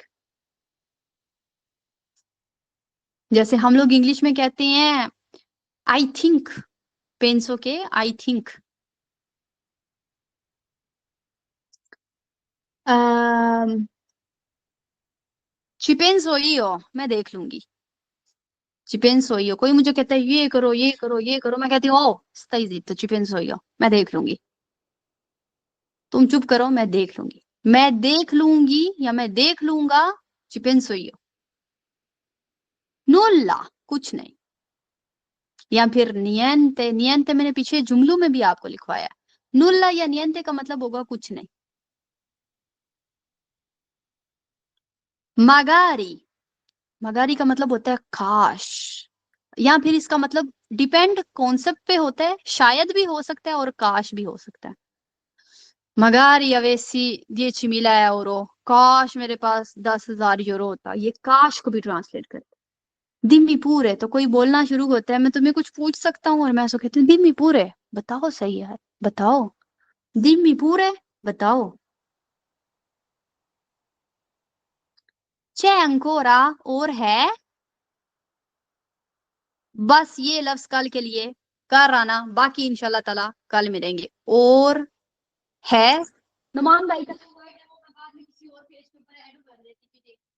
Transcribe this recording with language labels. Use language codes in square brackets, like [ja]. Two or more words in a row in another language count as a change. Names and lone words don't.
[hi] जैसे हम लोग इंग्लिश में कहते हैं [en] I think, [hi] पेंसो के [en] I think. [it] ci penso io, [hi] मैं देख लूंगी। [it] ci penso io, [hi] कोई मुझे कहता है ये करो ये करो ये करो, मैं कहती हूँ ओ [it] stai zitto, ci penso io, [hi] मैं देख लूंगी। तुम चुप करो, मैं देख लूंगी। मैं देख लूंगी या मैं देख लूंगा, [it] ci penso io. nulla, [hi] कुछ नहीं। या फिर नियंते, नियंते मैंने पीछे जुमलों में भी आपको लिखवाया। nulla या नियंते का मतलब होगा कुछ नहीं। magari, magari का मतलब होता है काश, या फिर इसका मतलब डिपेंड कॉन्सेप्ट पे होता है, शायद भी हो सकता है और काश भी हो सकता है। [it] magari avessi 10.000 euro, [hi] काश मेरे पास 10,000 यूरो होता, ये काश को भी ट्रांसलेट करते। [it] dimmi pure, [hi] तो कोई बोलना शुरू होता है, मैं तुम्हें कुछ पूछ सकता हूँ, और मैं ऐसा कहती हूँ [it] dimmi pure, [hi] बताओ सही है, बताओ [it] dimmi pure, [hi] बताओ। [it] c'è ancora, [hi] और है, बस ये लफ्ज कल के लिए कर आना, बाकी [ar] إن شاء الله تعالى [hi] कल मिलेंगे। और है नुमान भाई का जो वर्ड है वो मैं बाद में किसी और पेज के ऊपर ऐड कर देती थी।